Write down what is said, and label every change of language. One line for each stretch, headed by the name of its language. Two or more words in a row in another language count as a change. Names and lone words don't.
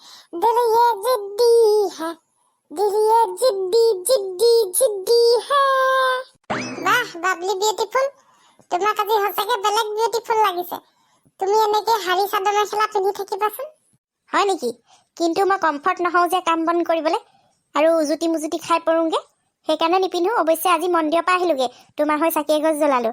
Hindi: दिल ये जिद्दी है, दिल ये जिद्दी जिद्दी जिद्दी है।
Assamese: वाह বাবলি বিউটিফুল, তোমাক আজি সঁচাকে বেলেগ বিউটিফুল লাগিছে। তুমি এনেকে শাৰী চাদৰ মেখেলা পিন্ধি থাকিবাচোন। হয় নেকি? কিন্তু মই কমফৰ্ট নহওঁ যে কাম বন কৰিবলৈ আৰু উজুতি মুজুতি খাই পৰোঁগে, সেইকাৰণে নিপিন্ধো। অৱশ্যে আজি মন্দিৰৰ পৰা আহিলোগে, তোমাৰ হৈ চাকি এগছ জ্বলালো।